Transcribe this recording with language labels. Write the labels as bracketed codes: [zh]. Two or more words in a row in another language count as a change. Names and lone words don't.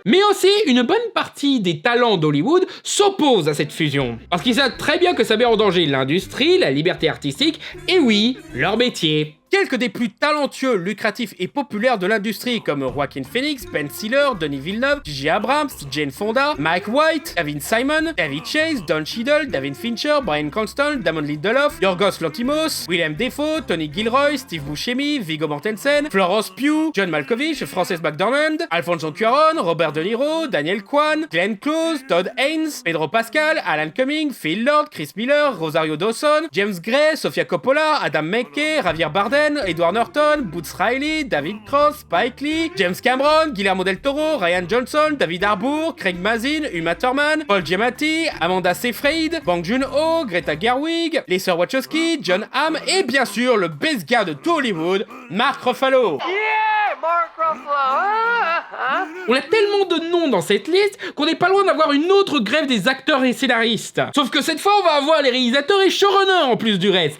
[fr] Mais aussi, une bonne partie des talents d'Hollywood s'opposent à cette fusion. Parce qu'ils savent très bien que ça met en danger l'industrie, la liberté artistique, et oui, leur métier. Quelques des plus talentueux, lucratifs et populaires de l'industrie comme Joaquin Phoenix, Ben Stiller, Denis Villeneuve, J.J. Abrams, Jane Fonda, Mike White, David Simon, David Chase, Don Cheadle, David Fincher, Bryan Cranston, Damon Lindelof, Yorgos Lanthimos, Willem Dafoe, Tony Gilroy, Steve Buscemi, Viggo Mortensen, Florence Pugh, John Malkovich, Frances McDormand, Alfonso Cuarón, Robert De Niro, Daniel Kwan, Glenn Close, Todd Haynes, Pedro Pascal, Alan Cumming, Phil Lord, Chris Miller, Rosario Dawson, James Gray, Sofia Coppola, Adam McKay, Javier Bardem, Edward Norton, Boots Riley, David Cross, Spike Lee, James Cameron, Guillermo del Toro, Ryan Johnson, David Harbour, Craig Mazin, Uma Thurman, Paul Giamatti, Amanda Seyfried, Bong Joon-ho, Greta Gerwig, les sœurs Wachowski, John Hamm et bien sûr le best gars de tout Hollywood, Mark Ruffalo. Mark Ruffalo. On a tellement de noms dans cette liste qu'on n'est pas loin d'avoir une autre grève des acteurs et scénaristes. Sauf que cette fois, on va avoir les réalisateurs et showrunners en plus du reste.